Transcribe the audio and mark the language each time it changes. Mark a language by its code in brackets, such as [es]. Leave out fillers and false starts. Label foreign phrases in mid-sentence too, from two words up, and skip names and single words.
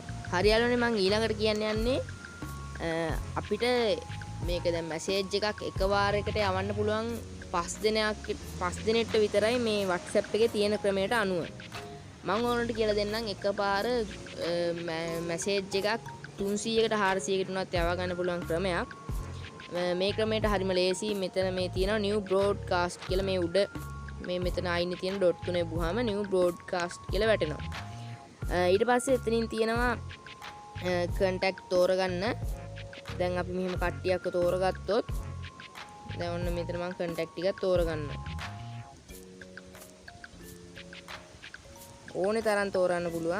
[si] හරියල්ලානේ මම ඊළඟට කියන්න යන්නේ අපිට මේක දැන් මැසේජ් එකක් එකවාරයකට යවන්න පුළුවන් 5 දිනෙට විතරයි මේ WhatsApp එකේ තියෙන ක්‍රමයට අනුව. මම ඕනට කියලා දෙන්නම් එකපාර මැසේජ් එකක් 300කට 400කට උනත් යවා ගන්න පුළුවන් ක්‍රමයක්. මේ ක්‍රමයට හරිම ලේසි. මෙතන මේ තියෙනවා [en] new broadcast [si] කියලා මේ උඩ මේ මෙතන ආයිනේ තියෙන ඩොට් තුනේ බුවාම [en] new broadcast [si] කියලා වැටෙනවා. ඊට පස්සේ එතනින් තියෙනවා contact තෝරගන්න. දැන් අපි මෙහෙම කට්ටියක් තෝරගත්තොත් දැන් ඔන්න මෙතන මම contact ටිකක් තෝරගන්නවා. ඕනේ තරම් තෝරන්න පුළුවන්.